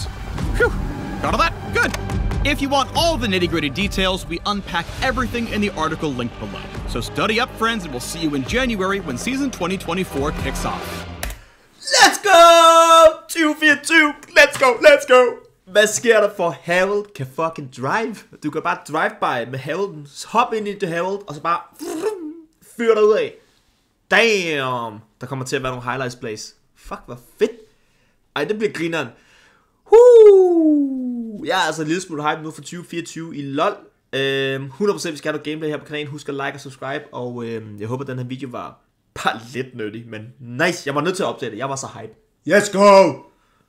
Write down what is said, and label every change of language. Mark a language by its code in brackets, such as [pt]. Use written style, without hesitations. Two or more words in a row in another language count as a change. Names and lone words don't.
[en] Phew, got all that? Good. If you want all the nitty-gritty details, we unpack everything in the article linked below. So study up, friends, and we'll see you in January when season 2024 kicks off. Let's go! 2024! Let's go! [da] Hvad sker der for Herald kan fucking drive? Du kan bare drive-by med Heralden. Hop ind i det Herald, og så bare fyr dig ud af. [en] Damn! [da] Der kommer til at være nogle [en] highlights plays. [da] Fuck, hvor fedt. Ej, det bliver grineren. Jeg er altså en lille smule hype nu for 2024 i LoL. 100% vi skal have noget gameplay her på kanalen. Husk at like og subscribe. Og jeg håber, at den her video var bare lidt nyttig. Men nice, jeg var nødt til at opdage det. Jeg var så hype. [en] Let's go!